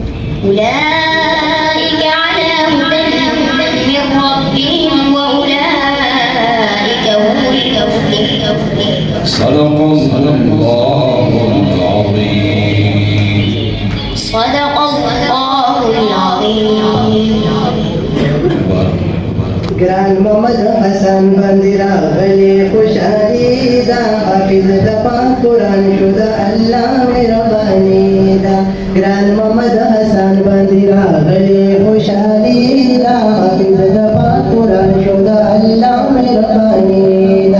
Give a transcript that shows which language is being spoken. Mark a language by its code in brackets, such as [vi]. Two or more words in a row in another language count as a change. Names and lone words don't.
[ar] أولئك على هدى من ربهم وأولئك هم المفلحون صدق الله العظيم صدق الله العظيم [ps] ګران محمد حسن بندي را ګلې خوشالي دا حافظ دپا قرآن شو دا الله مهرباني دا ګران محمد حسن بندي را ګلې خوشالي دا حافظ دپا قرآن شو دا الله مهرباني دا